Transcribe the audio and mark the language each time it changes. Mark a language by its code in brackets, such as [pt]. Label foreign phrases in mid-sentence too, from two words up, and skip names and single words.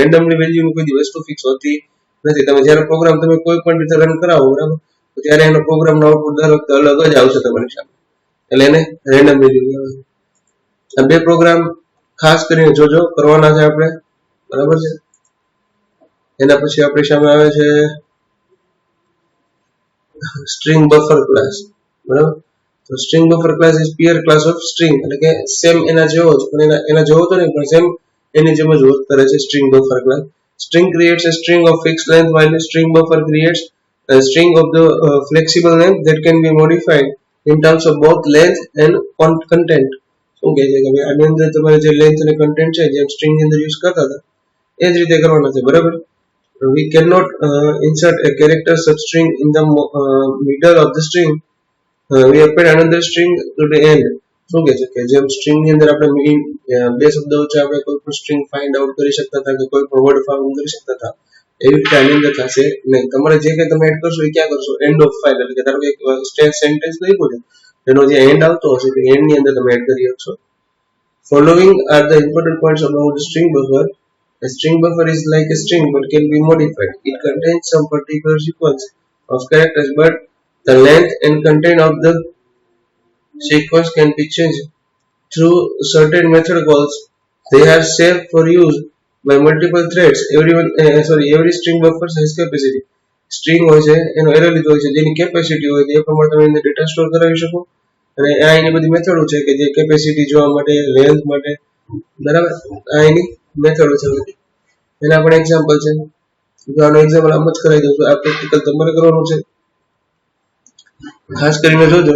[gu] રેન્ડમલી વેલ્યુની કોઈ વસ્તુ ફિક્સ હોતી નથી. તમે જ્યારે પ્રોગ્રામ તમે કોઈ પણ રીતે રન કરાવો બરાબર, તો ત્યારે એનો પ્રોગ્રામનો આઉટપુટ દર વખતે અલગ જ આવશે તમારી સામે, એટલે એને [en] random value [gu] કહેવાય. આ બે પ્રોગ્રામ ખાસ કરીને જોજો કરવાના છે આપણે, બરાબર છે. એના પછી આપણી સામે આવે છે [en] string buffer class, [gu] બરાબર. [en] તો string buffer class is peer class of string, [gu] એટલે કે સેમ એના જેવો જ પણ એના જેવો તો નહીં પણ સેમ એની જેમ જ વર્ક કરે છે [en] string buffer class. String creates a string of fixed length while the string buffer creates a string of the flexible length that can be modified in terms of both length and content. [gu] શું કહે છે કે ભાઈ આની અંદર તમારે જે લેન્થ અને કન્ટેન્ટ છે જેમ સ્ટ્રિંગ ની અંદર યુઝ કરતા હતા એ જ રીતે કરવાના છે, બરાબર. [en] We cannot insert a character substring in the middle of the string. We append another string to the end. [gu] શું કહે છે કે જેમ સ્ટ્રિંગ ની અંદર આપણે બે શબ્દો વચ્ચે આપણે કોઈ પણ [en] string find out [gu] કરી શકતા હતા કે કોઈ પણ [en] word find [gu] કરી શકતા હતા, એવી રીતે આની અંદર થશે નહીં. તમારે જે કંઈ તમે એડ કરશો એ ક્યાં કરશો, [en] end of file, [gu] એટલે કે ધારો કે સેન્ટેન્સ લખ્યું છે એનો જે એન્ડ આવતો હશે તે એન્ડ ની અંદર તમે એડ કરી શકશો. [en] Following are the important points about the string buffer. A string buffer is like a string but can be modified. It contains some particular sequence of characters, but the length and content of the sequence can be changed through certain method calls. They are safe for use by multiple threads. Every string buffer has capacity. [gu] String હોય છે એનો એરે લીધો હોય છે જેની કેપેસિટી હોય એ પ્રમાણે તમે એને [en] data store [gu] કરાવી શકો. અને આ એની બધી મેથડો છે કે જે કેપેસિટી જોવા માટે, લેન્થ માટે, બરાબર, આ એની મેથડો છે બધી. એના પણ એક્ઝામ્પલ છે. જો આનો એક્ઝામ્પલ આમ જ કરાવી દઉં છું. આ પ્રેક્ટિકલ તમારે કરવાનું છે, ખાસ કરીને જોજો.